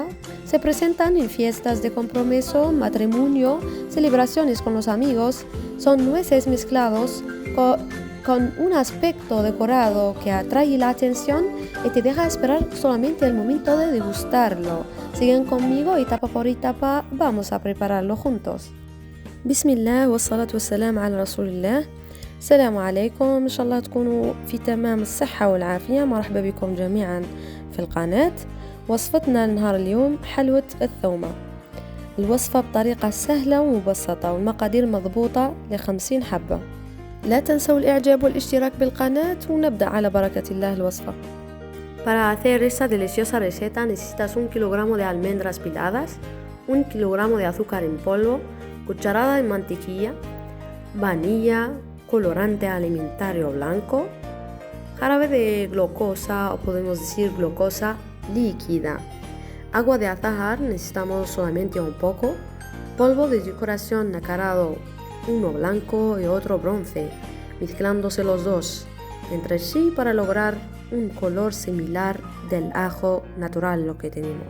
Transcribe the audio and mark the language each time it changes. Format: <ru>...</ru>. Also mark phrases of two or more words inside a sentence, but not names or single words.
<es>Se presentan en fiestas de compromiso, matrimonio, celebraciones con los amigos. Son nueces mezclados con un aspecto decorado que atrae la atención y te deja esperar solamente el momento de degustarlo. Siguen conmigo y tapa por etapa vamos a prepararlo juntos.</es> <ar>Bismillah والصلاة والسلام على رسول الله. السلام عليكم، إن شاء الله تكونوا في تمام الصحة والعافية. مرحبا بكم جميعا في القناة. وصفتنا لنهار اليوم حلوة الثومة. الوصفة بطريقة سهلة ومبسطة والمقادير مضبوطة ل50 حبة. لا تنسوا الإعجاب والاشتراك بالقناة ونبدأ على بركة الله الوصفة.</ar> <es>Para hacer esta deliciosa receta necesitas 1 kilogramo de almendras piladas, 1 kilogramo de azúcar en polvo, cucharada de mantequilla, vanilla, colorante alimentario blanco, jarabe de glucosa o podemos decir glucosa líquida, agua de azahar, necesitamos solamente un poco, polvo de decoración nacarado, uno blanco y otro bronce, mezclándose los dos entre sí para lograr un color similar del ajo natural lo que tenemos.</es>